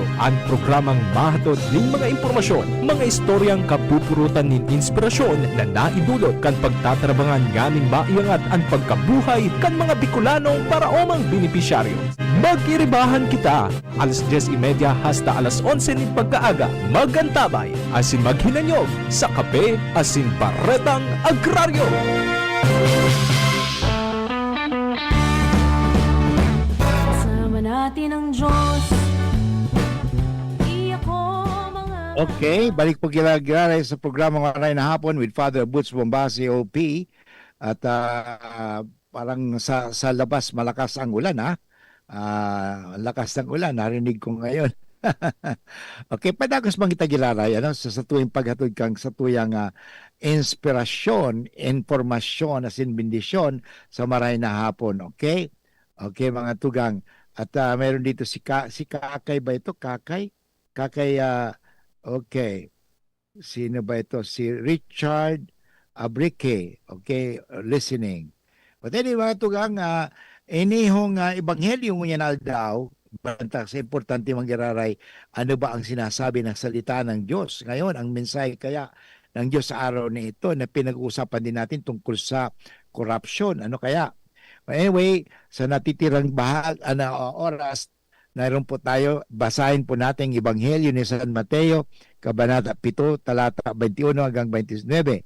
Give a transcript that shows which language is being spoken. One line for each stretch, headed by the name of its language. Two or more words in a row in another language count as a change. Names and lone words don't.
Bikol: Ang programang mahatod ning mga impormasyon, mga istoryang kapupurutan nin inspirasyon na naidulot kan pagtatrabangan nganing maiangat ang pagkabuhay kan mga Bicolanong para omang benepisyaryo. Magiribahan kita, alas 10:30 hasta alas 11 nin pagkaaga. Magantabay, asin maghinanyog sa Kape Asin Baretang Agraryo.
Filipino: Kasama natin ang Diyos. Di ako mga... Okay, balik po kila sa programa Ngayon na Hapon with Father Butch Bombasi, OP. At parang sa labas malakas ang ulan, ha? Lakas ng ulan, narinig ko ngayon. Okay,
Bikol: padagos bang kita gilaray, sa tuwing paghatod kang sa tuyang inspirasyon, informasyon, asin bendisyon sa maray na hapon, okay? Okay, mga tugang.
Filipino: At meron dito si Kakay ba ito? Kakay, okay. Sino ba ito? Si Richard Abrique,
English: okay, listening. But anyway,
Bikol: mga tugang, inihong ebanghelyo niya na daw, banta sa importante manggiraray,
Filipino: ano ba ang sinasabi ng salita ng Diyos? Ngayon, ang mensahe kaya ng Diyos sa araw na ito na pinag-uusapan din natin tungkol sa corruption. Ano kaya? Anyway, sa natitirang oras, naroon po tayo, basahin po natin ang ebanghelyo ni San Mateo, Kabanata 7, talata 21 hanggang 29.